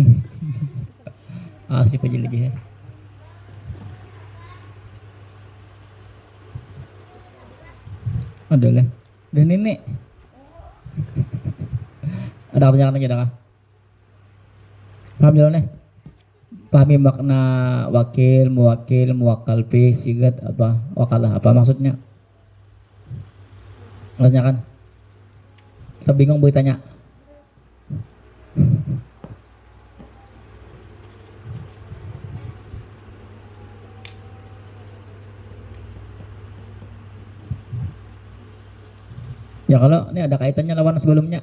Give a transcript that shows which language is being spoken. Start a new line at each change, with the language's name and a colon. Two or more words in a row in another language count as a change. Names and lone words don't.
Indonesian: Asik aja lagi ya. Ada lah. Dan ini ada pertanyaan lagi dah? Paham jalan nih? Pahami makna wakil, muwakil, muwakal fi, sigat apa, wakalah apa maksudnya? Tanyakan. Kita bingung boleh tanya. Ya kalau ini ada kaitannya lawan sebelumnya.